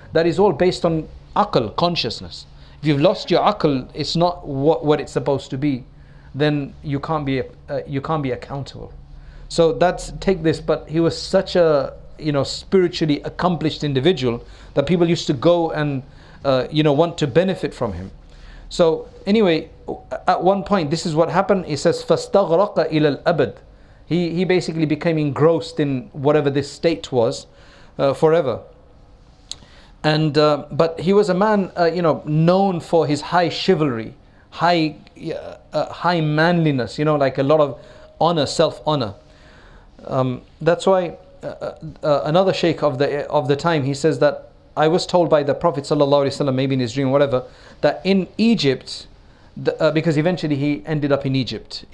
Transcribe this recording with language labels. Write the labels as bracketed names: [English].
[English] That is all based on aql, consciousness. If you've lost your aql, it's not what it's supposed to be, then you can't be accountable. So take this, but he was such a spiritually accomplished individual that people used to go and want to benefit from him. So anyway, at one point, this is what happened. He says, [Arabic] فَاسْتَغْرَقَ إِلَى الْأَبَدِ. [English] He basically became engrossed in whatever this state was forever. And but he was a man, known for his high chivalry, high manliness. Like a lot of honor, self-honor. That's why another sheikh of the time, he says that I was told by the Prophet ﷺ, maybe in his dream, whatever, that in Egypt, because eventually he ended up in Egypt.